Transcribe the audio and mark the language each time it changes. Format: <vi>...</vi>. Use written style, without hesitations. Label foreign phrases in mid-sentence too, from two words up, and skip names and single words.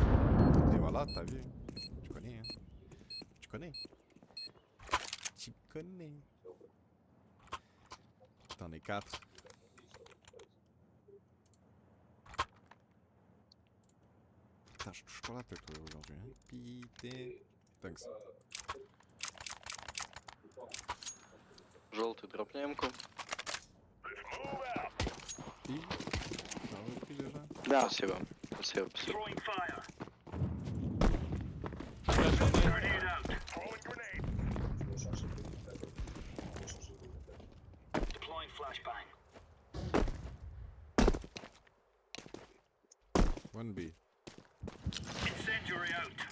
<fr>Et voilà, t'as vu. Tu connais, hein. Tu connais. Tu connais. T'en es 4. Putain, je touche pas la tête aujourd'hui. Hein. Putain. Thanks.</fr> <ru>Желтый, дропни М-ку. И?</ru> <fr>Ça a repris déjà?</fr> <ru>Да. Спасибо. Спасибо, спасибо.</ru> <en>One B. Incendiary out.</en>